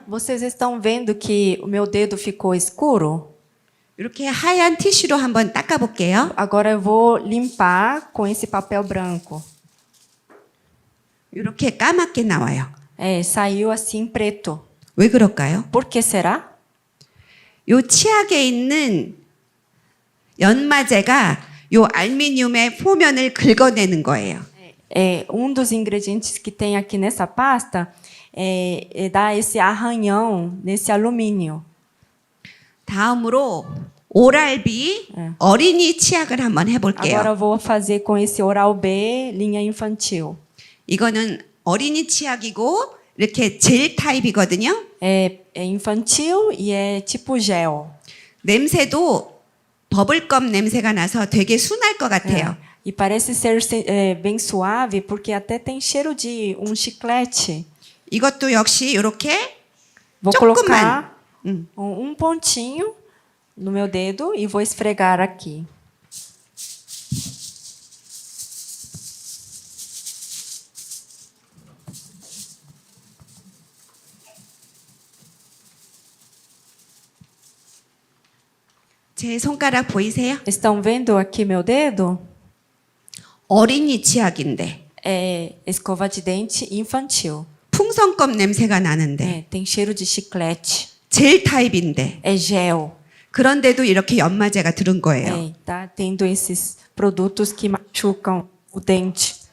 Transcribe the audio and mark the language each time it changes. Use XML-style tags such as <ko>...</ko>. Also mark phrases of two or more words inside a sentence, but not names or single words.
<pt>Vocês estão vendo que o meu dedo ficou escuro?</pt> <ko>이렇게 하얀 티슈로 한번 닦아볼게요.</ko> <pt>Agora eu vou limpar com esse papel branco.</pt> <ko>이렇게 까맣게 나와요.</ko> <pt>Saiu assim preto.</pt> <ko>왜 그럴까요?</ko> <pt>Por que será?</pt> <ko>요 치약에 있는 연마제가 요 알루미늄의 표면을 긁어내는 거예요.</ko> <pt>Um dos ingredientes que tem aqui nessa pasta dá esse arranhão nesse alumínio.</pt> <ko>다음으로 오랄비 어린이 치약을 한번 해볼게요.</ko> <pt>Agora eu vou fazer com esse Oral-B linha infantil.</pt> <ko>이거는 어린이 치약이고 이렇게 젤 타입이거든요.</ko> <pt>É infantil e é tipo gel.</pt> <ko>냄새도 버블껌 냄새가 나서 되게 순할 것 같아요.</ko> <pt>E parece ser bem suave porque até tem cheiro de um chiclete.</pt> <ko>이것도 역시 이렇게</ko> <pt>Vou</pt> <ko>조금만.</ko> <pt>colocar um pontinho no meu dedo e vou esfregar aqui.</pt> <ko>제 손가락 보이세요?</ko> <pt>Estão vendo aqui meu dedo?</pt> <ko>어린이 치약인데</ko> <pt>É escova de dente infantil.</pt> <ko>풍선껌 냄새가 나는데</ko> <pt>Tem cheiro de chiclete.</pt> <ko>젤 타입인데</ko> <pt>É gel.</pt> <ko>그런데도 이렇게 연마제가 들은 거예요.</ko> <pt>Tá tendo esses produtos que machucam o dente.</pt>